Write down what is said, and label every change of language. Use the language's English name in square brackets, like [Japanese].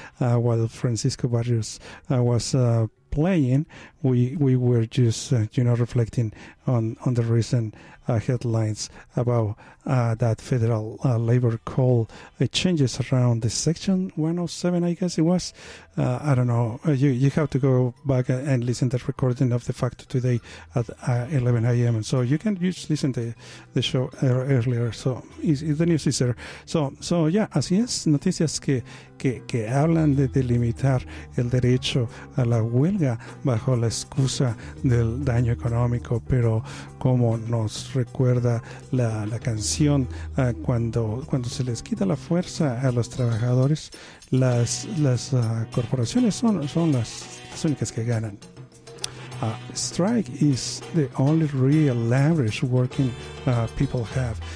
[English] While Francisco Barrios was playing, we were just, you know, reflecting on the recent headlines about that federal labor call changes around the Section 107, I guess it was. I don't know. You have to go back and listen to that recording of the fact today at 11 a.m. So you can just listen to the show earlier. So the news is there. So yeah, [Spanish] así es. Noticias que hablan de delimitar el derecho a la huelga bajo la excusa del daño económico, pero como nos recuerda la canción, cuando se les quita la fuerza a los trabajadores, las corporaciones son las únicas que ganan. [English] Strike is the only real leverage working people have.